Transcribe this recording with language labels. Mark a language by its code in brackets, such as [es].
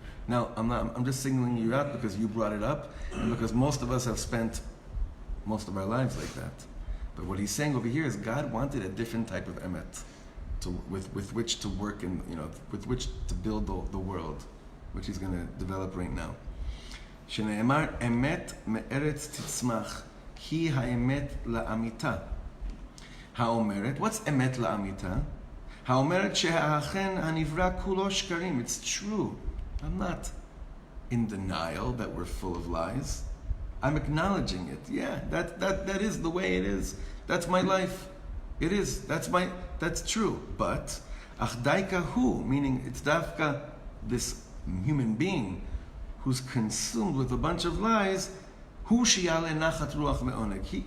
[en] Now, I'm just singling you out because you brought it up and because most of us have spent most of our lives like that. But what he's saying over here is God wanted a different type of emet with which to work and with which to build the world, which he's going to develop right now. [he] שנאמר אמת מארץ תצמח היא האמת לאמיתה. האומרת, [en] what's [he] אמת לאמיתה? האומרת שהאכן הנברא כולו שקרים. [en] It's true. I'm not in denial that we're full of lies. I'm acknowledging it. Yeah, that is the way it is. That's my life. It is. That's true. But [he] ach daika hu, [en] meaning it's dafka, this human being who's consumed with a bunch of lies, [he] hu shiyale nachat ruach me'oneg.